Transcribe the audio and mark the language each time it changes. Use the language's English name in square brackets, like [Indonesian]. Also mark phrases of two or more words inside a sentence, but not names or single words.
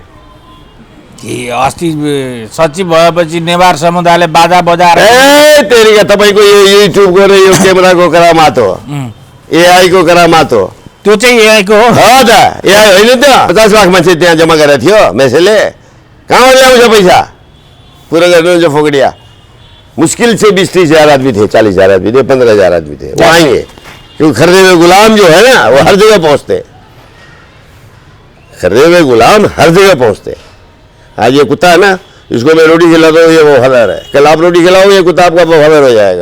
[Nepali] अस्ति सचिव भएपछि नेवार समुदायले बाजा बजाएर तेरिका तपाईँको यो युट्युबको र यो क्यामेराको करामात हो, एआईको करामात हो। त्यो चाहिँ एआईको हो त, एआई होइन त। 50 लाख मान्छे त्यहाँ जम्मा गरेको थियो मेसेले, कहाँबाट ल्याउँछ पैसा? पुरा गर्नुहुन्छ फोकडिया। [Hindi] मुश्किल से 20-30 हजार आदमी थे, 40 हजार आदमी थे, 15 हजार आदमी थे, वो आएंगे क्योंकि खरीदे हुए गुलाम जो है ना वो हर जगह पहुंचते, खरीदे हुए गुलाम हर जगह पहुंचते। आज ये कुत्ता है ना, इसको मैं रोटी खिलाता हूँ, ये वफादार है, कल आप रोटी खिलाओ ये कुत्ता आपका वफादार हो जाएगा।